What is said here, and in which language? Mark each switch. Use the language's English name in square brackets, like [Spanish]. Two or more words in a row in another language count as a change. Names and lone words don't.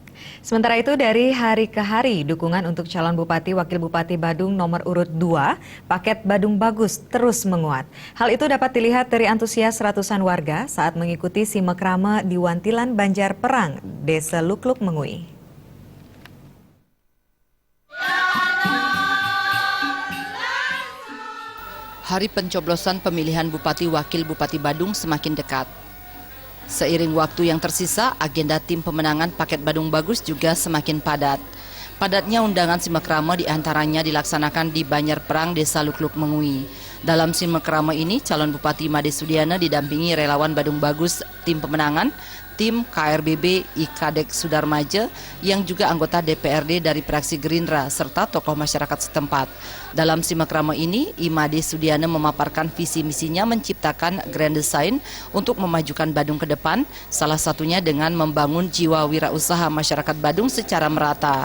[Indonesian] Sementara itu dari hari ke hari, dukungan untuk calon Bupati Wakil Bupati Badung nomor urut 2, paket Badung Bagus terus menguat. Hal itu dapat dilihat dari antusias ratusan warga saat mengikuti simekrama di Wantilan Banjar Perang, Desa Lukluk Mengui. Hari pencoblosan pemilihan Bupati Wakil Bupati Badung semakin dekat. Seiring waktu yang tersisa, agenda tim pemenangan paket Badung Bagus juga semakin padat. Padatnya undangan simekrama diantaranya dilaksanakan di Banjar Perang, Desa Lukluk Mengui. Dalam simekrama ini, calon Bupati Made Sudiana didampingi relawan Badung Bagus tim pemenangan, tim KRBB Ikadek Sudarmaja yang juga anggota DPRD dari fraksi Gerindra serta tokoh masyarakat setempat. Dalam simekrama ini, Imade Sudiana memaparkan visi misinya menciptakan grand design untuk memajukan Badung ke depan, salah satunya dengan membangun jiwa wirausaha masyarakat Badung secara merata.